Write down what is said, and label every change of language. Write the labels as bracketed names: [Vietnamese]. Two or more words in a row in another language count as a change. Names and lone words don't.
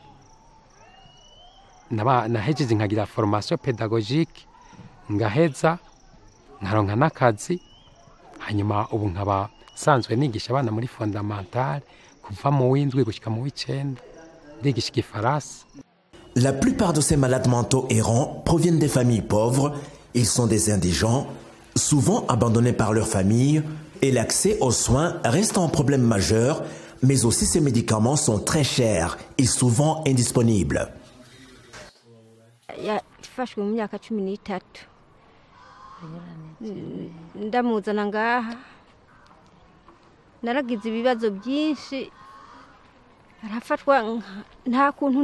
[Rundi] nahejeje nkagira [French] formation pédagogique [Rundi] ngaheza nkaronka n'akazi hanyuma ubu nkaba sanzwe nigisha abana muri fondamentale kuva mu w'indwi gushika mu w'icenda ndigisha igifaransa. [French] La plupart de ces malades mentaux errants proviennent des familles pauvres, ils sont des indigents, souvent abandonnés par leur famille, et l'accès aux soins reste un problème majeur, mais aussi ces médicaments sont très chers et souvent indisponibles. [Rundi] Yafashwe mu myaka 13 ndamuzana ngaha naragize ibibazo byinshi arafatwa nta kuntu